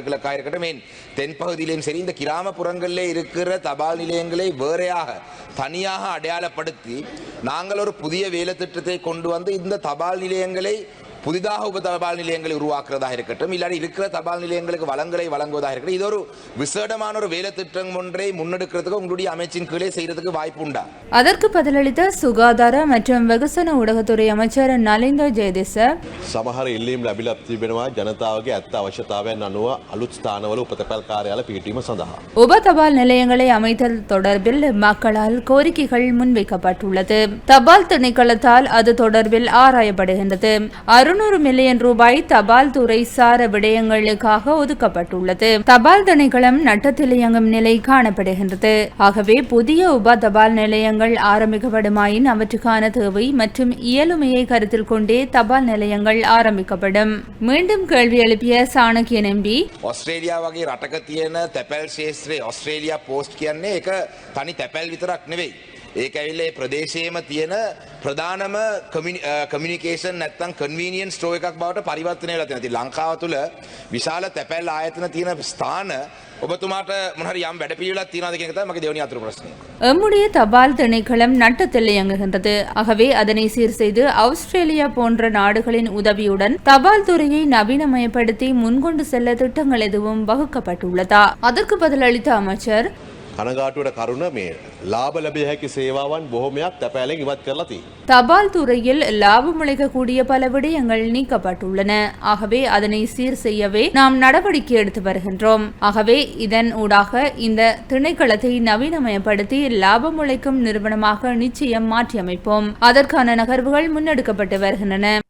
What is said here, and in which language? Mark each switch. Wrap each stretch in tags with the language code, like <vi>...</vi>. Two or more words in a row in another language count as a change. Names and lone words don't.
<ta>கிழக்காக இருக்கட்டும், ஏன் தென்பகுதியிலையும் சரி, இந்த கிராமப்புறங்களிலே இருக்கிற தபால் நிலையங்களை வேறையாக தனியாக அடையாளப்படுத்தி நாங்கள் ஒரு புதிய வேலை திட்டத்தை கொண்டு வந்து இந்த தபால் நிலையங்களை புதிதாக உப தபால் நிலையங்களை உருவாக்குறதாக இருக்கட்டும், இல்லாட்டி இருக்கிற தபால் நிலையங்களுக்கு வளங்களை வழங்குவதாக இருக்கட்டும், இது ஒரு விசேடமான ஒரு வேலை திட்டம் ஒன்றை முன்னெடுக்கிறதுக்கு உங்களுடைய அமைச்சின் கீழே செய்யறதுக்கு வாய்ப்பு உண்டா? அதற்கு பதிலளித்த சுகாதார மற்றும் வெகுசன ஊடகத்துறை அமைச்சர் நலிந்த ஜெயதிச,</ta> <si>සමහර ඉල්ලීම් ලැබිලා තිබෙනවා ජනතාවගේ ඇත්ත අවශ්‍යතාවයන් අනුව අලුත් ස්ථානවල උපතපැල් කාර්යාල පිහිටීම සඳහා.</si> <ta>உப தபால் நிலையங்களை அமைத்தல் தொடர்பில் மக்களால் கோரிக்கைகள் முன்வைக்கப்பட்டுள்ளது. தபால் திணைக்களத்தால் அது தொடர்பில் ஆராயப்படுகின்றது. 600 மில்லியன் ரூபாய் தபால் துறை சார விடயங்களுக்காக ஒதுக்கப்பட்டுள்ளது. தபால் திணைக்களம் நட்டத்தில் இயங்கும் நிலை காணப்படுகின்றது. ஆகவே புதிய உப தபால் நிலையங்கள் ஆரம்பிக்கப்படுமாயின் அவற்றுக்கான தேவை மற்றும் இயலுமையை கருத்தில் கொண்டே தபால் நிலையங்கள் ஆரம்பிக்கப்படும். மீண்டும் கேள்வி எழுப்பிய சாணக்கியன் எம்பி,</ta> <si>ஆஸ்திரேலியா වගේ රටක තියෙන තැපැල් ශේත්‍රයේ ආස්ට්‍රේලියා පෝස්ට් කියන්නේ ඒක තනි තැපැල් විතරක් නෙවෙයි. ඒක ඇවිල්ලා ඒ ප්‍රදේශයේම තියෙන ප්‍රධානම කමියුනිකේෂන් නැත්නම්</si> <en>convenience store</en> <si>එකක් බවට පරිවර්තනය වෙලා තියෙනවා. ඉතින් ලංකාව තුළ විශාල තැපැල් ආයතන තියෙන ස්ථාන ඔබතුමාට මොන හරි යම් වැඩපිළිවෙලක් තියනවාද කියන එක තමයි මගේ දෙවෙනි අතුරු ප්‍රශ්නය.</si> <ta>எம்முடைய தபால் திணைக்களம் நட்டத்தில் இயங்குகின்றது. ஆகவே அதனை சீர் செய்து ஆஸ்திரேலியா போன்ற நாடுகளின் உதவியுடன் தபால் துறையை நவீனமயப்படுத்தி முன்கொண்டு செல்ல திட்டங்கள் எதுவும் வகுக்கப்பட்டுள்ளதா? அதற்கு பதிலளித்த அமைச்சர்,</ta> <si>කනගාටුවට කරුණ මේ ලාභ ලැබිය හැකි සේවාවන් බොහොමයක් තැපෑලෙන් ඉවත් කරලා තියෙනවා.</si> <ta>தபால் துறையில் லாபம் அளிக்கக்கூடிய பல விடயங்கள் நீக்கப்பட்டுள்ளன. ஆகவே அதனை சீர் செய்யவே நாம் நடவடிக்கை எடுத்து வருகின்றோம். ஆகவே இதன் ஊடாக இந்த திணைக்களத்தை நவீனமயப்படுத்தி லாபம் உழைக்கும் நிறுவனமாக நிச்சயம் மாற்றியமைப்போம். அதற்கான நகர்வுகள் முன்னெடுக்கப்பட்டு வருகின்றன.</ta>